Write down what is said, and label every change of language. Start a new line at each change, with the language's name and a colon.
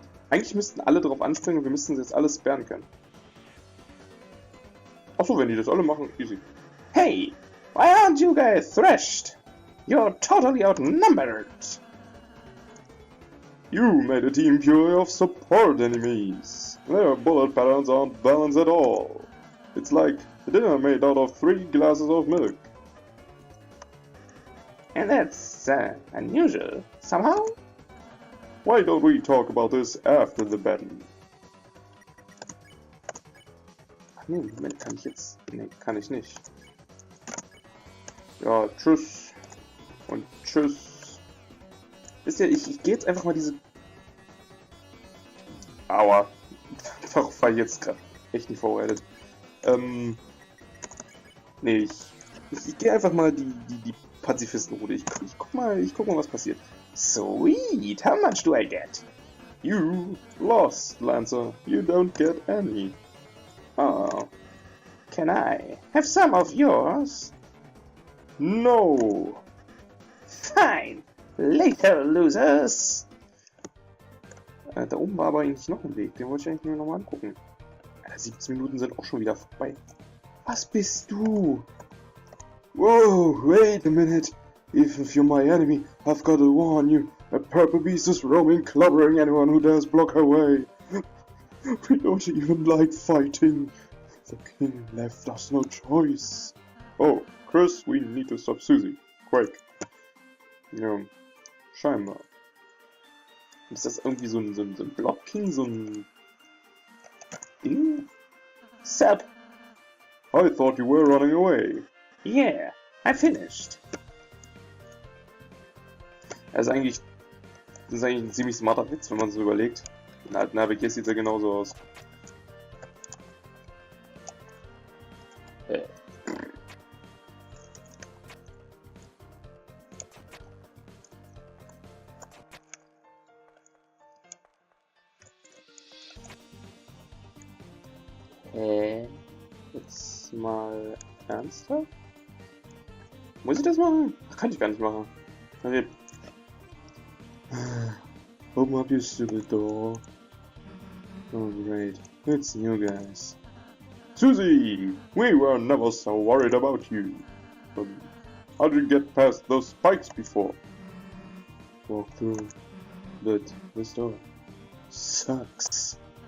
German: Eigentlich müssten alle drauf anspringen und wir müssten jetzt alles sperren können. Achso, wenn die das alle machen, easy.
English: Hey, why aren't you guys thrashed? You're totally outnumbered. You made a team purely of support enemies. Their bullet patterns aren't balanced at all. It's like a dinner made out of 3 glasses of milk. And that's unusual, somehow? Why don't we talk about this after the battle?
German: Ach nee, Moment, kann ich jetzt... Nee, kann ich nicht. Ja, tschüss. Und tschüss. Wisst ihr, ich gehe jetzt einfach mal diese... Aua. Darauf war ich jetzt gerade echt nicht vorbereitet. Nee, ich gehe einfach mal die Pazifistenroute. Ich guck mal, was passiert.
English: Sweet, how much do I get? You lost, Lancer. You don't get any. Oh, can I have some of yours? No. Fine, later, losers.
German: Da oben war aber eigentlich noch ein Weg. Den wollte ich eigentlich nur noch mal angucken. Alter, 17 Minuten sind auch schon wieder vorbei. Was bist du?
English: Whoa, wait a minute. Even if you're my enemy, I've got to warn you. A purple beast is roaming, clobbering anyone who dares block her way. We don't even like fighting. The king left us no choice. Oh, Chris, we need to stop Susie. Quick.
German: Ja, scheinbar. Ist das irgendwie so ein Block-King, so ein Ding?
English: Sup? I thought you were running away. Yeah, I finished.
German: Das ist eigentlich ein ziemlich smarter Witz, wenn man so überlegt. In alten RPGs sieht er genauso aus. Jetzt mal ernsthaft? Muss ich das machen? Ach, kann ich gar nicht machen. Okay.
English: Open up your stupid door. Oh great, it's you guys. Susie! We were never so worried about you. How did you get past those spikes before? Walk through, but this door sucks.